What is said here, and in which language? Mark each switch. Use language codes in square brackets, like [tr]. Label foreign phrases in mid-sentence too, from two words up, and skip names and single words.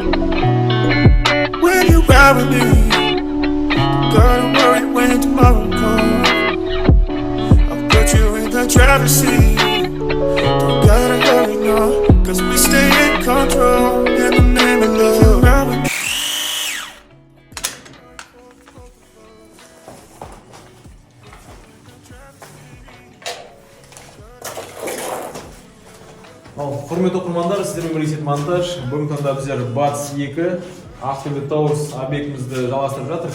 [en] When you ride with me, don't gotta worry when tomorrow comes. I'll put you in the driver's seat. Don't gotta hurry now, cause we stay in control in the name of love. [kk] Құрметті оқырмандар, сіздермен бірге монтаж. Бүгінгі таңда біздер Батыс 2 Ақтөбе Тауэрс объектімізді жалғастырып жатыр.